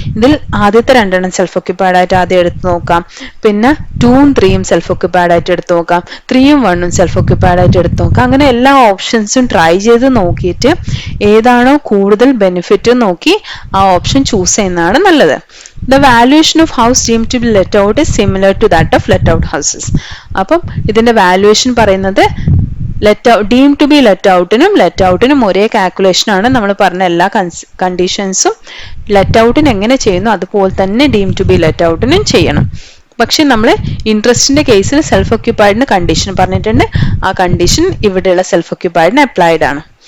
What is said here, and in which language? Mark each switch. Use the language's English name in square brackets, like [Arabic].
[Malayalam] ഇതിൽ ആദ്യത്തെ 2 self occupied ആയിട്ട് ആദ്യം എടുത്ത് നോക്കാം, പിന്നെ 2ഉം 3ഉം സെൽഫ് ഒക്യുപ്പൈഡ് ആയിട്ട് എടുത്ത് നോക്കാം, 3ഉം 1ഉം സെൽഫ് ഒക്യുപ്പൈഡ് ആയിട്ട് എടുത്ത് നോക്കാം. അങ്ങനെ എല്ലാ ഓപ്ഷൻസും ട്രൈ ചെയ്ത് നോക്കിയിട്ട് ഏതാണോ കൂടുതൽ ബെനിഫിറ്റ് നോക്കി ആ ഓപ്ഷൻ ചൂസ് ചെയ്യുന്നതാണ് നല്ലത്. [English] The valuation of house deemed to be let out is similar to that of let out houses. [Malayalam] അപ്പം ഇതിന്റെ വാല്യുവേഷൻ പറയുന്നത് ഡീം ടു ബി ലെറ്റ് ഔട്ടിനും ഒരേ കാൽക്കുലേഷൻ ആണ്. നമ്മൾ പറഞ്ഞ എല്ലാ കണ്ടീഷൻസും ലെറ്റ് ഔട്ടിന് എങ്ങനെ ചെയ്യുന്നു അതുപോലെ തന്നെ ഡീം ടു ബി ലെറ്റ് ഔട്ടിനും ചെയ്യണം. പക്ഷെ നമ്മൾ ഇൻട്രസ്റ്റിന്റെ കേസിൽ സെൽഫ് ഒക്യുപ്പൈഡിന് കണ്ടീഷൻ പറഞ്ഞിട്ടുണ്ട്, ആ കണ്ടീഷൻ ഇവിടെയുള്ള സെൽഫ് ഒക്യുപ്പൈഡിന് അപ്ലൈഡ് ആണ്.